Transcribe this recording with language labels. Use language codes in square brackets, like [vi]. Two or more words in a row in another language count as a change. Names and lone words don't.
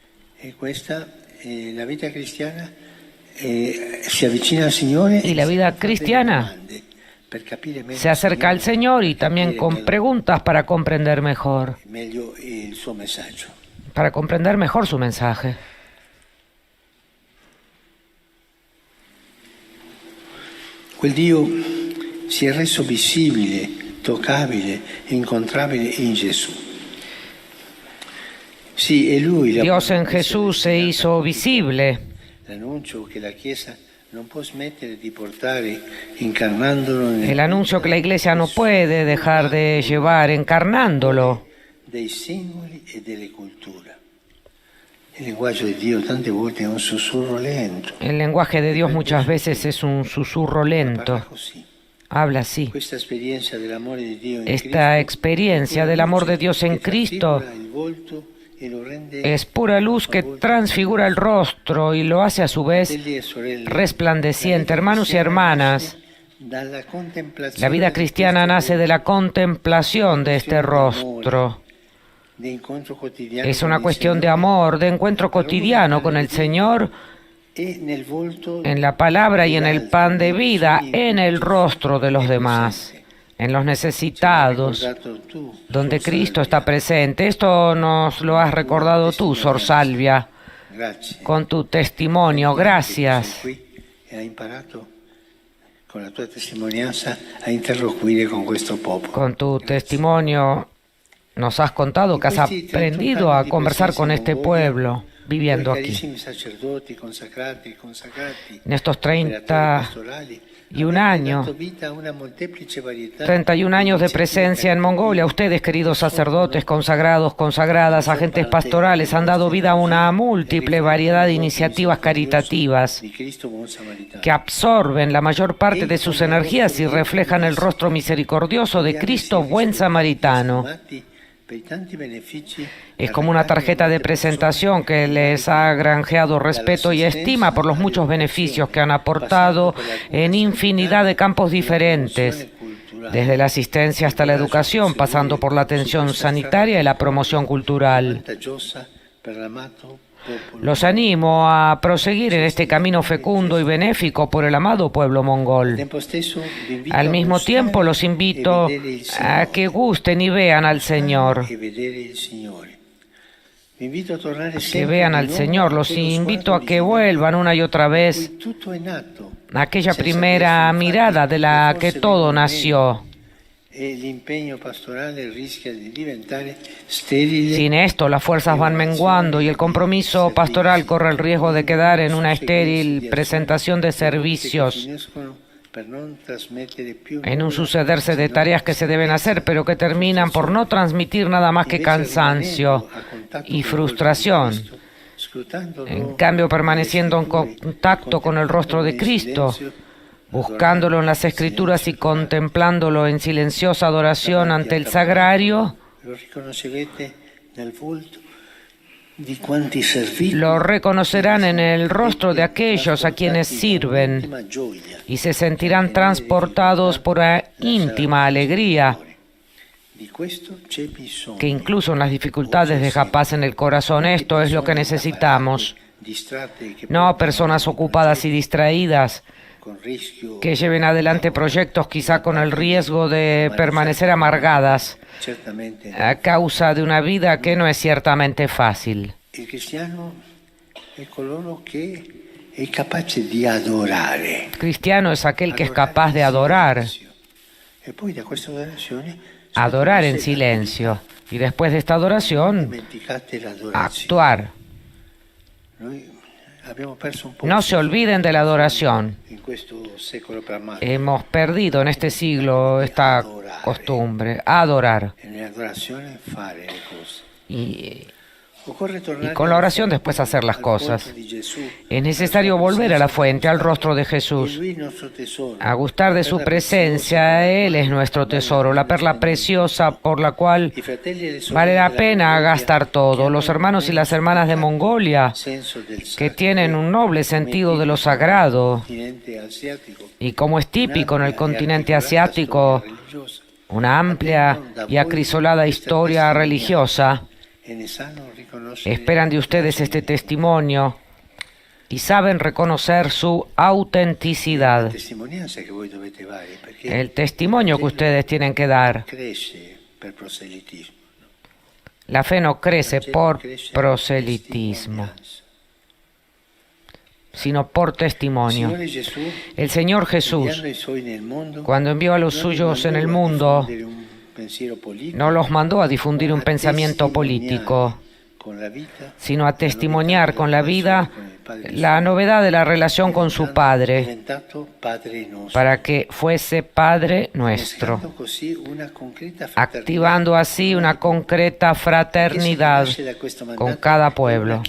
[es] Y la vida cristiana se acerca al Señor y también con preguntas para comprender mejor, su mensaje. [it] Quel Dio si è reso visibile, toccabile, incontrabile in Gesù. [es] Sí, Dios en Jesús se hizo visible. El anuncio que la Iglesia no puede dejar de llevar encarnándolo. [it] Il linguaggio di Dio tante volte è un sussurro lento. [es] El lenguaje de Dios muchas veces es un susurro lento. [it] Parla così. [es] Habla así. [it] Questa esperienza dell'amore di Dio in [es] Esta Cristo experiencia del amor de Dios en [it] che Cristo trasfigura il volto e lo rende [es] es pura luz que transfigura el rostro y lo hace a su vez [it] fratelli e sorelle, [es] resplandeciente. Hermanos y hermanas, [it] dalla contemplazione [es] la vida [it] di [es] cristiana [it] questo [es] nace de la contemplación de este rostro. [it] di incontro quotidiano [es] Es [it] con [es] una [it] il [es] cuestión de [it] Signore [es] amor, de encuentro cotidiano con el Señor, [it] e nel volto [es] en la palabra y en el pan de vida, en el rostro de los demás, en los necesitados, [it] ricordato tu, [es] donde Sor Cristo Salvia. está presente. Esto nos lo has recordado tú, Sor Salvia, [it] Grazie. [es] con tu testimonio. Gracias. [it] Sei qui e hai imparato con la tua testimonianza a interloquire con questo popolo. [es] Con tu testimonio nos has contado que has aprendido a conversar con este pueblo viviendo [it] Voi, [es] aquí. [it] carissimi sacerdoti consacrati e consacrati, [es] En estos [it] operatori 31 pastorali, [es] un [it] avete [es] año, [it] dato vita a una molteplice varietà [es] 31 años de [it] iniziative [es] presencia en Mongolia, ustedes, queridos sacerdotes, consagrados, consagradas, agentes pastorales, han dado vida a una múltiple variedad de iniciativas caritativas [it] di Cristo buon samaritano. [es] que absorben la mayor parte de sus energías y reflejan el rostro misericordioso de Cristo buen samaritano. [it] Per i tanti benefici [es] Es como una tarjeta de presentación que les ha granjeado respeto y estima por los muchos beneficios que han aportado en infinidad de campos diferentes, desde la asistencia hasta la educación, pasando por la atención sanitaria y la promoción cultural. [it] vantaggiosa per l'amato popolo. [es] Los animo a proseguir en este camino fecundo y benéfico por el amado pueblo Al mongol. [it] tempo stesso vi invito [es] Al [it] a [es] mismo [it] gustare [es] tiempo los [it] e [es] invito [it] vedere il [es] a [it] Signore. [es] que gusten y vean al Señor. [it] E vedere il Signore. Vi invito a tornare [es] Que [it] sempre [es] vean [it] di [es] al [it] nuovo [es] Señor. Los [it] quello [es] invito a [it] sguardo [es] que [it] di [es] vuelvan una y otra vez [it] cui tutto è nato. [es] a aquella [it] Senza [es] primera [it] questo, [es] mirada de la [it] infatti, [es] que [it] forse [es] todo [it] vengono [es] nació. [it] meno e l'impegno pastorale rischia di diventare sterile. [es] Sin esto, las fuerzas van menguando y el compromiso pastoral corre el riesgo de quedar en una estéril presentación de servicios, [it] Per non trasmettere più [es] en un [it] nulla, [es] sucederse de sino tareas que se deben hacer, pero que terminan por no transmitir nada más que cansancio y frustración. En cambio, permaneciendo en contacto con el rostro de Cristo, buscándolo en las Escrituras y contemplándolo en silenciosa adoración ante el sagrario, [it] lo riconoscerete nel volto di quanti serviti [es] lo reconocerán en el rostro de aquellos a quienes sirven y se sentirán transportados por una íntima alegría [it] Di questo c'è bisogno. [es] que incluso en las dificultades deja paz en el corazón. Esto es lo que necesitamos. [it] Distratte che [es] No personas ocupadas y distraídas [it] con rischio [es] que lleven adelante proyectos quizá con el riesgo de permanecer amargadas [it] certamente. [es] a causa de una vida que no es ciertamente fácil. [it] Il cristiano è coloro che è capace di adorare. [es] Cristiano es aquel que es capaz de adorar, [it] E poi da questa adorazione [es] adorar en silencio, y después de esta adoración, [it] dimenticate l'adorazione. [es] actuar. [it] Noi abbiamo perso un po' [es] No se olviden de la adoración. [it] in questo secolo pragmatico. [es] Hemos perdido en este siglo esta costumbre, adorar. [it] E nell'adorazione fare le cose. [es] Y [it] Occorre tornare [es] y con la oración después hacer las [it] al [es] cosas. [it] volto di Gesù, [es] Es necesario volver a la fuente, al rostro de [it] e [es] Jesús, [it] lui il nostro tesoro. [es] a gustar de su presencia. Él es nuestro tesoro, la perla preciosa por la cual [it] I fratelli e le sorelle [es] vale la [it] della [es] pena [it] Mongolia [es] gastar todo. Los hermanos y las hermanas de Mongolia, [it] senso del [es] que [it] sacro, [es] tienen un noble sentido de lo sagrado, [it] continente asiatico, [es] y como es típico en el continente asiático, una amplia y acrisolada historia religiosa, [it] e ne sanno riconoscere [es] esperan de ustedes este testimonio y saben reconocer su autenticidad, [it] testimonianza che voi dovete dare, perché [es] el testimonio que ustedes tienen que dar. [it] cresce per proselitismo. [es] La fe no crece por [it] Cresce per [es] proselitismo, [it] testimonianza. [es] sino por testimonio. [it] Signore Gesù, [es] El Señor Jesús, [it] inviando i suoi nel mondo, [es] cuando envió a los [it] non [es] suyos en el [it] mandò a [es] mundo, [it] diffondere un pensiero politico, [es] no los mandó a difundir un [it] a [es] pensamiento [it] testimoniare [es] político, [it] con la vita [es] sino a testimoniar con la vida la novedad de la relación con su Padre, para que fuese Padre nuestro, activando así una concreta fraternidad con cada pueblo.